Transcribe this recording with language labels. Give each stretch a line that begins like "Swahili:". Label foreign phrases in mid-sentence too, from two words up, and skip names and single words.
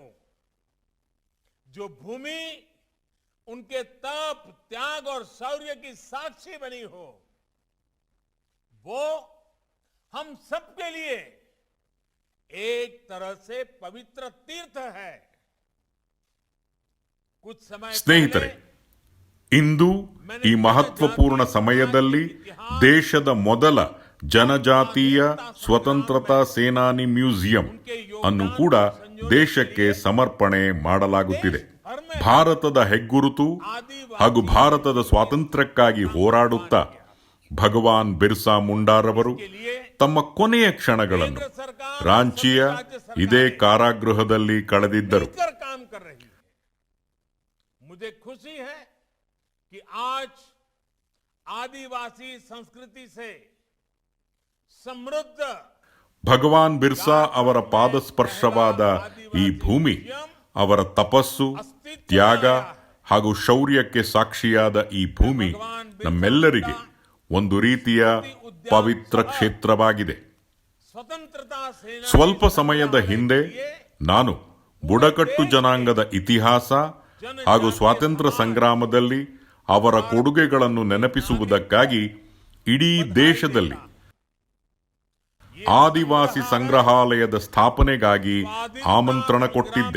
Hindi: जो भूमि उनके तप, त्याग और शौर्य की साक्षी बनी हो, वो हम सबके लिए एक तरह से पवित्र तीर्थ है. कुछ समय
Kannada: ಸ್ನೇಹಿತರೆ, ಇಂದು ಈ ಮಹತ್ವಪೂರ್ಣ ಸಮಯದಲ್ಲಿ ದೇಶದ ಮೊದಲ ಜನಜಾತೀಯ ಸ್ವತಂತ್ರತಾ ಸೇನಾನಿ ಮ್ಯೂಸಿಯಂ ಅನ್ನು ಕೂಡ ದೇಶಕ್ಕೆ ಸಮರ್ಪಣೆ ಮಾಡಲಾಗುತ್ತಿದೆ. ಭಾರತದ ಹೆಗ್ಗುರುತು ಹಾಗೂ ಭಾರತದ ಸ್ವಾತಂತ್ರ್ಯಕ್ಕಾಗಿ ಹೋರಾಡುತ್ತಾ ಭಗವಾನ್ ಬಿರ್ಸಾ ಮುಂಡಾರವರು ತಮ್ಮ ಕೊನೆಯ ಕ್ಷಣಗಳನ್ನು ರಾಂಚಿಯ ಇದೇ ಕಾರಾಗೃಹದಲ್ಲಿ ಕಳೆದಿದ್ದರು.
Hindi: मुझे खुशी है कि आज आदिवासी संस्कृति से समृद्ध
Kannada: ಭಗವಾನ್ ಬಿರ್ಸಾ ಅವರ ಪಾದಸ್ಪರ್ಶವಾದ ಈ ಭೂಮಿ ಅವರ ತಪಸ್ಸು, ತ್ಯಾಗ ಹಾಗೂ ಶೌರ್ಯಕ್ಕೆ ಸಾಕ್ಷಿಯಾದ ಈ ಭೂಮಿ ನಮ್ಮೆಲ್ಲರಿಗೆ ಒಂದು ರೀತಿಯ ಪವಿತ್ರ ಕ್ಷೇತ್ರವಾಗಿದೆ. ಸ್ವಲ್ಪ ಸಮಯದ ಹಿಂದೆ ನಾನು ಬುಡಕಟ್ಟು ಜನಾಂಗದ ಇತಿಹಾಸ ಹಾಗೂ ಸ್ವಾತಂತ್ರ್ಯ ಸಂಗ್ರಾಮದಲ್ಲಿ ಅವರ ಕೊಡುಗೆಗಳನ್ನು ನೆನಪಿಸುವುದಕ್ಕಾಗಿ ಇಡೀ ದೇಶದಲ್ಲಿ ಆದಿವಾಸಿ ಸಂಗ್ರಹಾಲಯದ ಸ್ಥಾಪನೆಗಾಗಿ ಆಮಂತ್ರಣ ಕೊಟ್ಟಿದ್ದೆ.